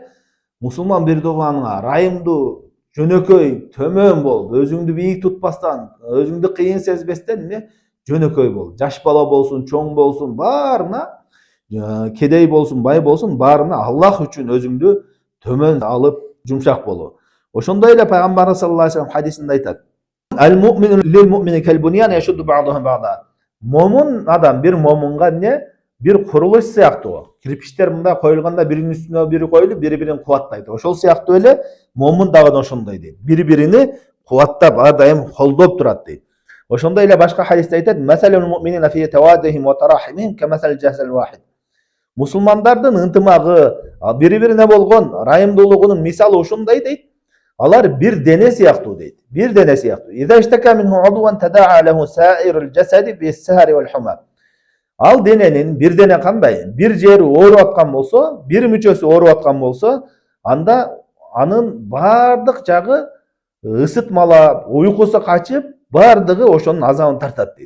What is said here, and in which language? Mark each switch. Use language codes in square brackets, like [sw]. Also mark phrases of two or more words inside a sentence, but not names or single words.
[ky] Мусулман бир тууганга райымдуу, жөнөкөй, төмөн болуп, өзүңдү бийик тутпастан, өзүңдү кыйын сезбестен эмне? Жөнөкөй бол. Жаш бала болсун, чоң болсун, баарына, кедей болсун, бай болсун, баарына Аллах үчүн өзүңдү төмөн алып жумшак болуу. Ошондой эле пайгамбар [ar] صلى الله عليه وسلم [ky] хадисинде айтат: [ar] المؤمن للمؤمن كالبنيان يشد بعضه بعضا. [ky] Момун адам бир момунга эмне? Бир курулуш сыяктуу. Кирпичтер мындай коюлганда биринин үстүнө бири коюлуп, бири-бирин кубаттайт. Ошол сыяктуу эле момун дагы ошондой дейт. Бири-бирини кубаттап, ар дайым колдоп турат дейт. Ошондой эле башка хадисте айтат: [ar] مثل المؤمنين في توادهم وتراحمهم كمثل الجسد الواحد. [ky] Мусулмандардын ынтымагы, бири-бирине болгон райымдуулугунун мисалы ушундай дейт. Алар бир дене сыяктуу дейт. Бир дене сыяктуу. [ar] إذا اشتكى منه عضو تداعى له سائر الجسد بالسهر والحمى. [ky] Ал дененин бир дене кандай? Бир жери ооруп аткан болсо, бир мүчөсү ооруп аткан болсо, анда анын бардык жагы ысытмалап, уйкусу качып, бардыгы ошонун азабын тартат дейт.